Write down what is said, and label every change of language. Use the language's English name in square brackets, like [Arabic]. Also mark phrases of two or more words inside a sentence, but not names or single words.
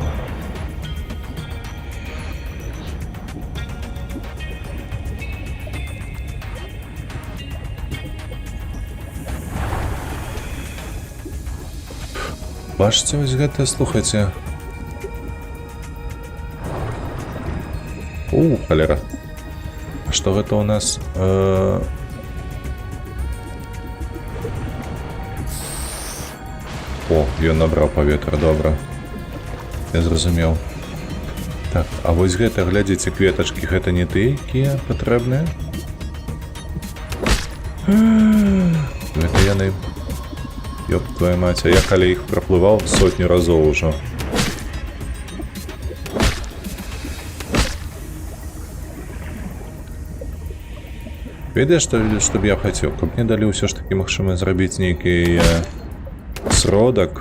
[Belarusian] Бачите, ось гэта, слухайте. Холера. [Russian] А что это у нас? О, [Belarusian] ён набраў паветра, добра. Я зразумеў. Так, а вось гэта, глядзіце, кветачкі, гэта не ты, якія патрэбныя? Гэта яны. [Russian] Ёб твою мать, [Belarusian] а я каля іх праплываў сотню разоў ужо. Ведаеш, што б я хацеў? Каб мне далі ўсё ж такі магчыма зрабіць нейкі сродак.